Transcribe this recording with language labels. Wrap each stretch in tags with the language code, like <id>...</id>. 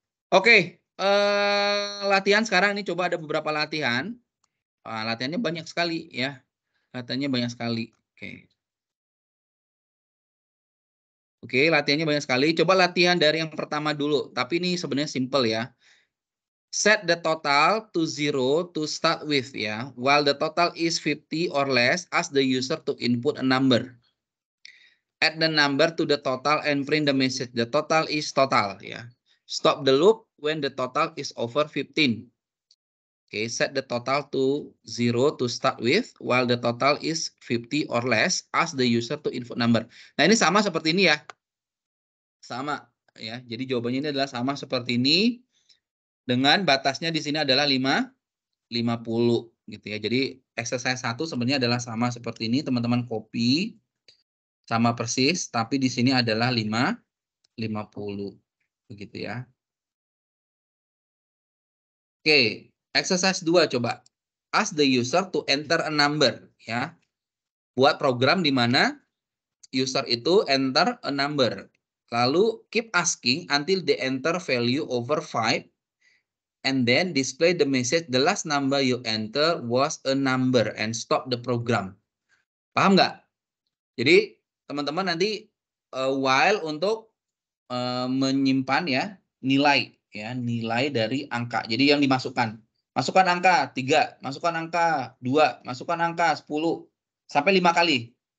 <id>Oke, latihan sekarang ini coba ada beberapa latihan. Latihannya banyak sekali ya. Latihannya banyak sekali. Oke, latihannya banyak sekali. Coba latihan dari yang pertama dulu. Tapi ini sebenarnya simple ya.</id> <en>Set the total to 0 to start with ya. While the total is 50 or less, ask the user to input a number. Add the number to the total and print the message. The total is total ya. Stop the loop when the total is over 15. Okay, set the total to 0 to start with, while the total is 50 or less, ask the user to input number.</en> <id>Nah, ini sama seperti ini ya. Sama ya. Jadi jawabannya ini adalah sama seperti ini. Dengan batasnya di sini adalah 50 gitu ya. Jadi exercise 1 sebenarnya adalah sama seperti ini, teman-teman copy sama persis, tapi di sini adalah 50 begitu ya.</id> <en>Oke, exercise 2 coba. Ask the user to enter a number ya.</en> <id>Buat program di mana user itu</id> <en>enter a number. Lalu keep asking until they enter value over 5 and then display the message the last number you enter was a number and stop the program.</en> <id>Paham nggak? Jadi teman-teman nanti while untuk menyimpan ya nilai dari angka. Jadi yang dimasukkan. Masukkan angka 3, masukkan angka 2, masukkan angka 10 sampai 5 kali.</id>